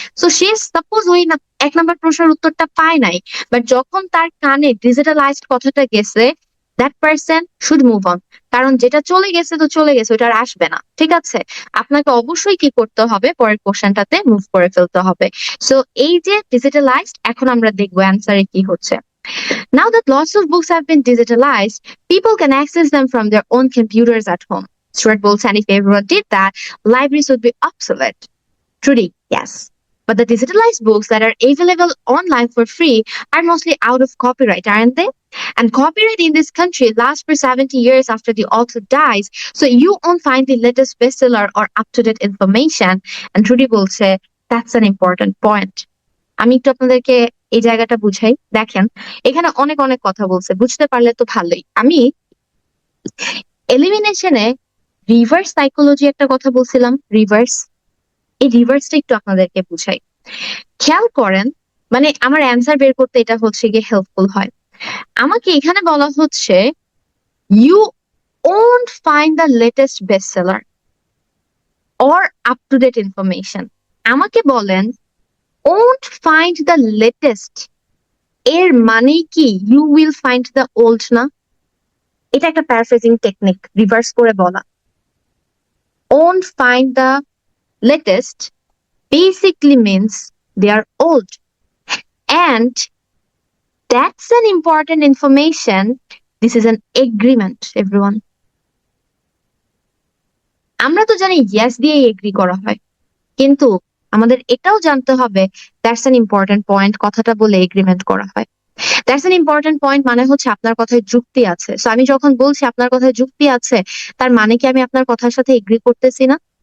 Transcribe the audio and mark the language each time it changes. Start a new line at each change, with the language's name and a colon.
Bangla: So সে suppose ওই 1 number প্রশ্নের উত্তরটা পায় নাই, বাট যখন তার কানে ডিজিটালাইজড কথাটা গেছে, that person should move on. কারণ যেটা চলে গেছে তো চলে গেছে, ওটা আর আসবে না, ঠিক আছে। আপনাকে অবশ্যই কি করতে হবে, পরের কোশ্চেনটাতে মুভ করে ফেলতে হবে। সো এই যে ডিজিটালাইজড, এখন আমরা দেখবো অ্যান্সারে কি হচ্ছে।
English: Now that lots of books have been digitalized, people can access them from their own computers at home. Stuart Boltz, and if everyone did that, libraries would be obsolete. Trudy, yes. But the digitalized books that are available online for free are mostly out of copyright, aren't they? And copyright in this country lasts for 70 years after the author dies, so you won't find the latest bestseller or up-to-date information. And Trudy will say, that's an important point.
Bangla: আমি একটু আপনাদেরকে এই জায়গাটা বুঝাই। দেখেন, এখানে অনেক অনেক কথা বলছে, বুঝতে পারলে তো ভালোই। আমি এলিমিনেশনে রিভার্স সাইকোলজি একটা কথা বলছিলাম, রিভার্স, এই রিভার্সটা একটু আপনাদেরকে বুঝাই। খেয়াল করেন, মানে আমার অ্যান্সার বের করতে এটা হচ্ছে গিয়ে হেল্পফুল হয়। আমাকে এখানে বলা হচ্ছে
English: You won't find the latest bestseller or up to date information.
Bangla: আমাকে বলেন
English: won't find the latest,
Bangla: এর মানে কি
English: You will find the old না?
Bangla: এটা একটা প্যারাফ্রেজিং টেকনিক, রিভার্স করে বলা।
English: Won't find the latest basically means they are old, and that's an important information. This is an agreement, everyone.
Bangla: আমরা তো জানি yes দিয়ে এগ্রি করা হয়, কিন্তু আমাদের এটাও জানতে হবে
English: that's an important point,
Bangla: কথাটা বলে এগ্রিমেন্ট করা হয়।
English: that's an important point
Bangla: মানে হচ্ছে আপনার কথায় যুক্তি আছে। সো আমি যখন বলছি আপনার কথায় যুক্তি আছে, তার মানে কি আমি আপনার কথার সাথে এগ্রি করতেছি না?